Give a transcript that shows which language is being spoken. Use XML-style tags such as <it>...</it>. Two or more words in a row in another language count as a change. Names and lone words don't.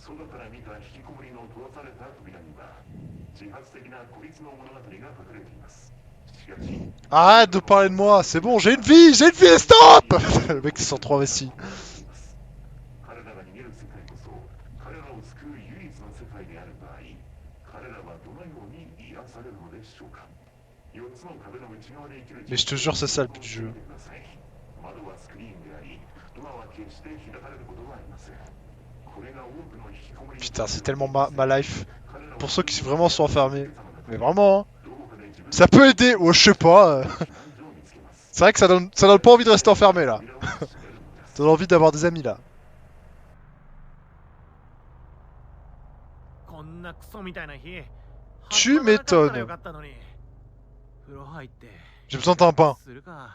<ja>から見た引きこもりの閉ざされた扉には自発的な孤立の物語が書かれています。しかし</ja> <fr>Arrête de parler de moi, c'est bon, j'ai une vie, stop. Le mec, ils sont trop investis.</fr> <ja>彼らが逃げる世界こそ彼らを救う唯一の世界である場合、彼らはどのように癒されるのでしょうか。4つの壁の内側で生きる</ja> <fr>Mais je te jure, c'est ça le but du jeu.</fr> <ja>窓はスクリーンであり、ドアは決して開かれることはありません。これが多くの引きこもり</ja> <fr>Putain, c'est tellement ma life. Pour ceux qui vraiment sont enfermés. Mais vraiment, hein. Ça peut aider, oh, je sais pas. C'est vrai que ça donne pas envie de rester enfermé là. Ça donne envie d'avoir des amis là.</fr> <ja>こんなクソみたいな日</ja> <fr>Tu m'étonnes.</fr> <ja>よかったのに風呂入って</ja> <fr>J'ai besoin d'un pain.</fr> <ja>するか</ja>